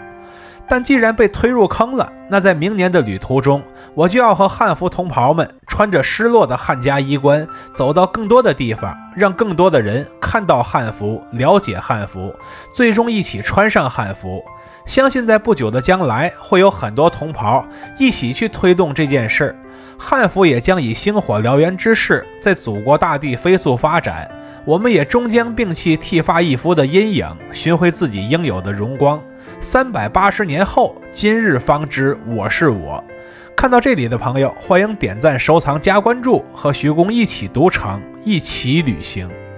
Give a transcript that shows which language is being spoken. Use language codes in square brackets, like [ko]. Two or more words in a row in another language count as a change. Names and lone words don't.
[zh] 但既然被推入坑了，那在明年的旅途中，我就要和漢服同袍們穿着失落的漢家衣冠，走到更多的地方，讓更多的人看到漢服，了解漢服，最終一起穿上漢服。相信在不久的將来，会有很多同袍一起去推動這件事，漢服也將以星火燎原之勢在祖國大地飛速發展。我們也終將摒棄剃髮易服的陰影，尋回自己應有的榮光。380年後，今日方知我是我。看到這裡的朋友，歡迎點讚、收藏、加關注，和徐公一起讀城，一起旅行。